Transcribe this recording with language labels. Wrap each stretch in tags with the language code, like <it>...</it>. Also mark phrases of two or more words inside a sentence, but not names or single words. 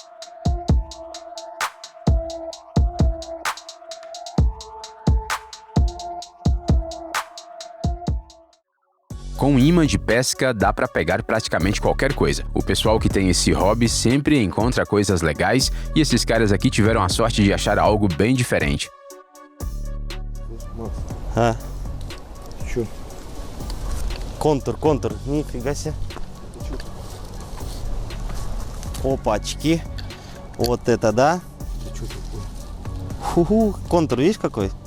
<pt>Com imã de pesca dá para pegar praticamente qualquer coisa. O pessoal que tem esse hobby sempre encontra coisas legais e esses caras aqui tiveram a sorte de achar algo bem diferente.</pt> <ru>А, чё? Контур, нифига себе. Опачки. Вот это да. Ху-ху. Контур, видишь какой?</ru>